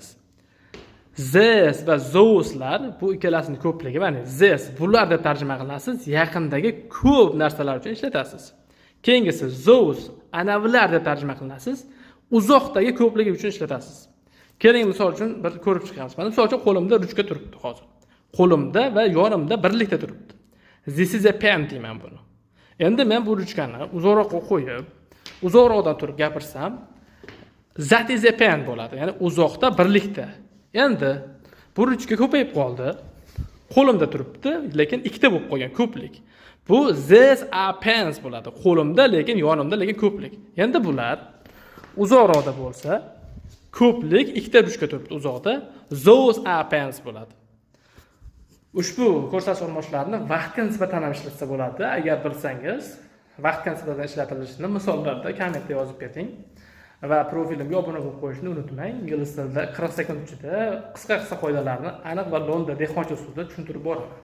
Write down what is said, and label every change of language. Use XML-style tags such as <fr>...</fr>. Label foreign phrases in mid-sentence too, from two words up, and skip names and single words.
<uz>This va those'lar bu ikkalasining ko'pligi, ya'ni this bular deb tarjima qilasiz, yaqindagi ko'p narsalar uchun ishlatasiz. Keyingisi those anavilar deb tarjima qilasiz, uzoqdagi ko'pligi uchun ishlatasiz. Keling, misol uchun bir ko'rib chiqamiz. Mana misol uchun qo'limda ruchka turibdi hozir. Qo'limda va yonimda birlikda turibdi.</uz> <en>This is a pen</en> <uz>deyman buni. Endi men bu ruchkani uzoqroqqa qo'yib, uzoqroqdan turib gapirsam,</uz> <en>that is a pen</en> <uz>bo'ladi. Ya'ni uzoqda birlikda. Endi bu ruchka ko'payib qoldi. Qo'limda turibdi, lekin ikkita bo'lib qolgan ko'plik.</uz> <en>Bu these are pens</en> <uz>bo'ladi. Qo'limda, lekin yonimda, lekin ko'plik. Endi bular uzoqroqda bo'lsa, ko'plik ikkita ruchka turibdi uzoqda,</uz> <en>those are pens</en> <uz>bo'ladi. Ushbu ko'rsatish olmoshlarini vaqtga nisbatan ham ishlatsa bo'ladi. Agar bilsangiz, vaqtga nisbatan ishlatilishini misollarda kommentda yozib keting. Va profilimga obuna bo'lib qo'yishni unutmang. Ingliz tilida 40 sekund ichida qisqa qoidalarni aniq va lo'nda dehqoncha usulda tushuntirib boraman.</uz>